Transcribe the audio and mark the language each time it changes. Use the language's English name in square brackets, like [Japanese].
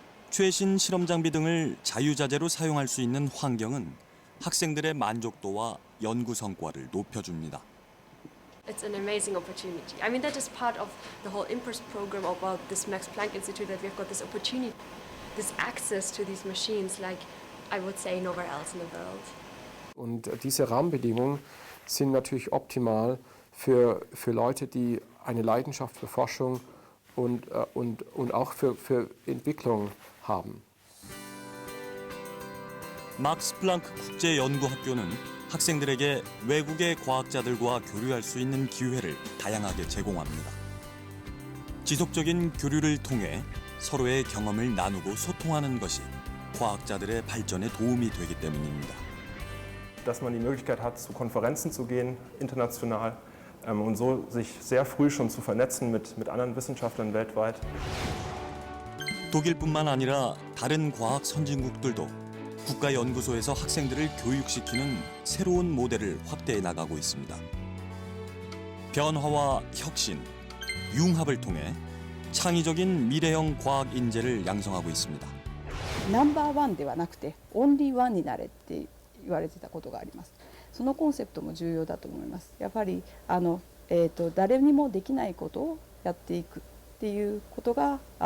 [Korean] 최신 실험 장비 등을 자유자재로 사용할 수 있는 환경은 학생들의 만족도와 연구 성과를 높여줍니다. [English] It's an amazing opportunity. I mean, that is part of the whole IMPRS program about this Max Planck Institute, that we've got this opportunity, this access to these machines like I would say nowhere else in the world. [German] Und diese Rahmenbedingungen sind natürlich optimal für Leute, die eine Leidenschaft für Forschung und auch für Entwicklung haben. [Korean] 막스 플랑크 국제연구학교는 학생들에게 외국의 과학자들과 교류할 수 있는 기회를 다양하게 제공합니다. 지속적인 교류를 통해 서로의 경험을 나누고 소통하는 것이 과학자들의 발전에 도움이 되기 때문입니다. [German] Dass man die Möglichkeit hat, zu Konferenzen zu gehen, international, und so sich sehr früh schon zu vernetzen mit anderen Wissenschaftlern weltweit. [Korean] 독일뿐만 아니라 다른 과학 선진국들도 국가연구소에서 학생들을 교육시키는 새로운 모델을 확대해 나가고 있습니다. 변화와 혁신, 융합을 통해 창의적인 미래형 과학 인재를 양성하고 있습니다. [Japanese] 넘버 원ではなくてオンリーワンになれって言われてたことがあります。そのコンセプトも重要だと思います。やっぱり誰にもできないことをやっていくっていうことが